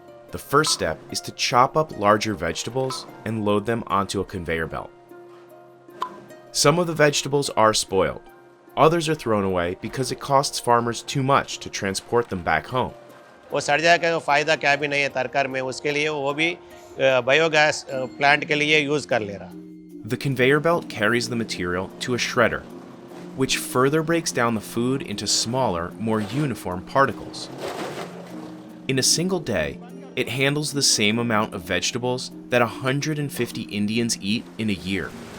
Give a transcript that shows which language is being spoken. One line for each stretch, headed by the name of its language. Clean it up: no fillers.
English: The first step is to chop up larger vegetables and load them onto a conveyor belt. Some of the vegetables are spoiled. Others are thrown away because it costs farmers too much to transport them back home.
Hindi: वो सड़ जाएगा तो फायदा क्या भी नहीं है तरकारी में उसके लिए वो भी बायोगैस प्लांट के लिए यूज कर ले रहा.
English: The conveyor belt carries the material to a shredder, which further breaks down the food into smaller, more uniform particles. In a single day, it handles the same amount of vegetables that 150 Indians eat in a year.